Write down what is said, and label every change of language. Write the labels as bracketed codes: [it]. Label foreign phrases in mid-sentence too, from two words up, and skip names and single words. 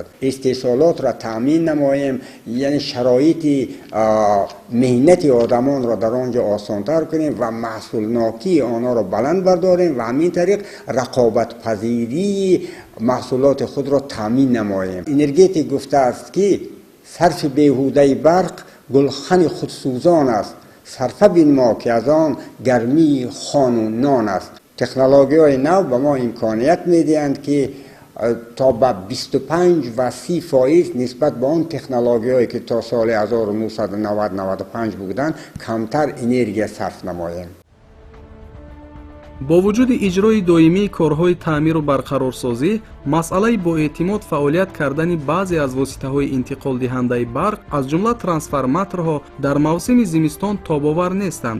[tg] истеҳсолотро таъмин намоем, яъне шароити меҳнати одамонро дар он ҷо осонтар кунем ва маҳсулнокии онҳоро баланд бардорем ва ҳамин тариқ рақобатпазирии маҳсулоти худро таъмин намоем. энергетик гуфтааст ки сарфи беҳудаи барқ гулхани худсӯзон аст. сарфа бинмо ки аз он гармии хону нон аст. [fa] تکنولوژی‌های نو به ما امکانیت میدهند که تا به 25 و 30% نسبت به اون تکنولوژی‌هایی که تا سال 1990-95 بودند کمتر انرژی صرف نماییم. با وجود اجرای دائمی کارهای تعمیر و برقرارسازی، مسئله با اعتماد فعالیت کردن بعضی از واسطه‌های انتقال دهنده برق از جمله ترانسفورماتورها در موسم زمستان تاب‌آور نیستند.